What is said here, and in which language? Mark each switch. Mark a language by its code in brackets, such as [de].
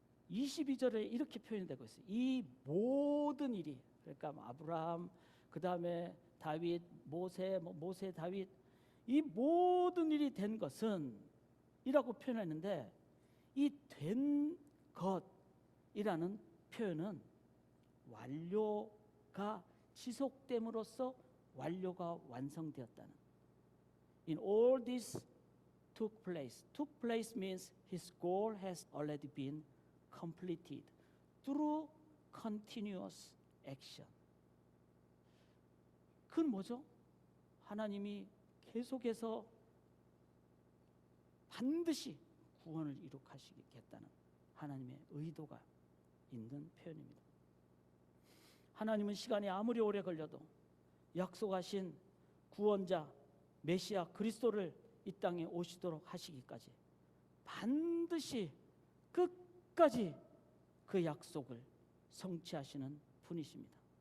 [ko] 22절에 이렇게 표현되고 있어요. 이 모든 일이, 그러니까 아브라함, 그 다음에 다윗, 모세, 다윗, 이 모든 일이 된 것은 이라고 표현했는데, 이 된 것이라는 표현은 완료가 지속됨으로써 완료가 완성되었다는. [en] In all this took place. Took place means his goal has already been completed through continuous action. [ko] 그건 뭐죠? 하나님이 계속해서 반드시 구원을 이룩하시겠다는 하나님의 의도가 있는 표현입니다. 하나님은 시간이 아무리 오래 걸려도 약속하신 구원자 메시아 그리스도를 이 땅에 오시도록 하시기까지 반드시 끝까지 그 약속을 성취하시는 분이십니다.